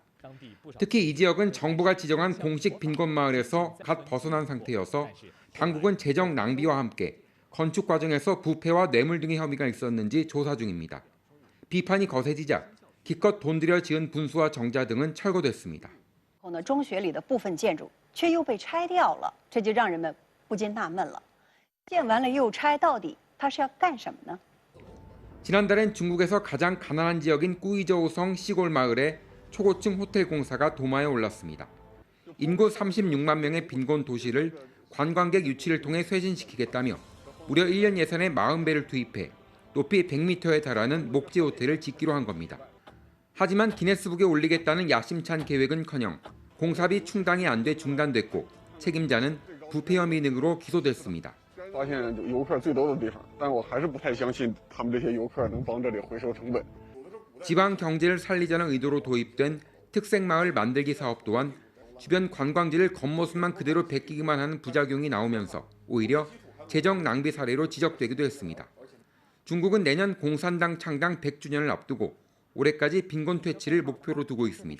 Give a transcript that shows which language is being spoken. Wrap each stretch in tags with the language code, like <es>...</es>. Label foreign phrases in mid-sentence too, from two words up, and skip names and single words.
<ko>특히 이 지역은 정부가 지정한 공식 빈곤 마을에서 갓 벗어난 상태여서 당국은 재정 낭비와 함께 건축 과정에서 부패와 뇌물 등의 혐의가 있었는지 조사 중입니다. 비판이 거세지자 기껏 돈 들여 지은 분수와 정자 등은 철거됐습니다.</ko> <zh>中学里的部分建筑却又被拆掉了，这就让人们不禁纳闷了。建完了又拆，到底它是要干什么呢？</zh> <ko>지난달엔 중국에서 가장 가난한 지역인 꾸이저우성 시골 마을에 초고층 호텔 공사가 도마에 올랐습니다. 인구 36만 명의 빈곤 도시를 관광객 유치를 통해 쇄신시키겠다며 무려 1년 예산의 40배를 투입해 높이 100m에 달하는 목재 호텔을 짓기로 한 겁니다. 하지만 기네스북에 올리겠다는 야심찬 계획은커녕 공사비 충당이 안 돼 중단됐고 책임자는 부패 혐의 등으로 기소됐습니다.</ko> <zh>发现游客最多的地方，但我还是不太相信他们这些游客能帮这里回收成本。</zh> <ko>지방 경제를 살리자는 의도로 도입된 특색마을 만들기 사업 또한 주변 관광지를 겉모습만 그대로 베끼기만 하는 부작용이 나오면서 오히려 재정 낭비 사례로 지적되기도 했습니다. 중국은 내년 공산당 창당 100주년을 앞두고 올해까지 빈곤 퇴치를 목표로 두고 있습니다.</ko>